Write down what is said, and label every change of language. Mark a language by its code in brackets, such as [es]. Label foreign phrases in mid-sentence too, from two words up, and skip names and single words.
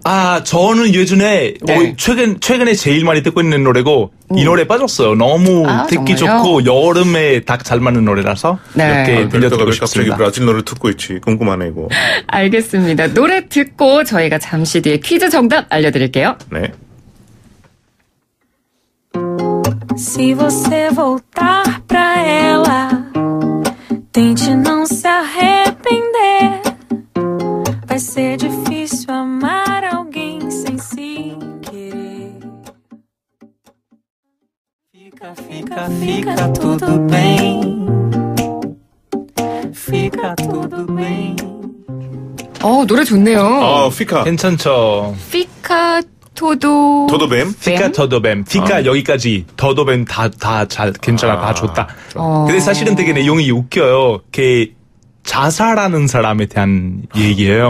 [ko] 저는 예전에 최근에 제일 많이 듣고 있는 노래고 이 노래 빠졌어요. 너무 듣기 정말요? 좋고 여름에 딱 잘 맞는 노래라서 이렇게 들려드리고 싶습니다. 갑자기 브라질 노래 듣고 있지. 궁금하네 이거. 알겠습니다. 노래 듣고 저희가 잠시 뒤에 퀴즈 정답 알려드릴게요. 네. [pt] Se você voltar pra ela, tente não se arrepender. Vai ser difícil amar alguém sem se querer. Fica tudo bem. Fica tudo bem. [ko] 노래 좋네요. 피카. 괜찮죠. [pt] fica tudo bem. fica tudo bem. [ko] 피카 여기까지. [pt] tudo bem [ko] 다 잘 괜찮아. 다 좋다. 근데 사실은 되게 내용이 웃겨요. 자살하는 사람에 대한 얘기예요.